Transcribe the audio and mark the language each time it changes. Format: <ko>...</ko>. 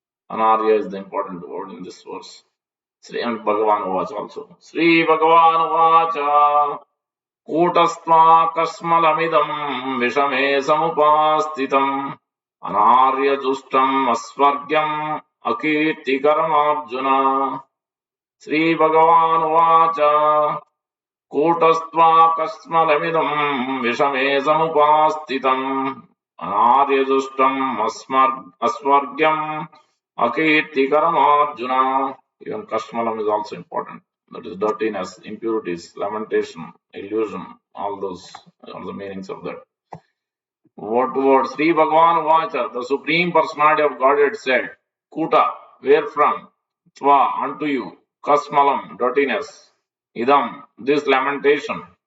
<en>Anarya is the important word in this verse. Sri and Bhagavan Vacha also.</en> <sa>Sri Bhagavan Vacha कूटस्त्वाकस्मलमिदम् विषमे समुपास्थितम् अनार्यजुष्टम् अस्वर्ग्यम् अकीर्तिकरमर्जुन श्रीभगवानुवाच कूटस्त्वाकस्मलमिदम् विषमे समुपास्थितम् अनार्यजुष्टम् अस्वर्ग्यम् अकीर्तिकरमर्जुन.</sa> <en>Even Kashmalam is also important. That is dirtiness, impurities, lamentation, illusion, all those are the meanings of that. What word? Sri Bhagavan Vacha, the Supreme Personality of Godhead said, Kuta, where from? Tva, unto you. Kasmalam, dirtiness. Idam, this lamentation.</en>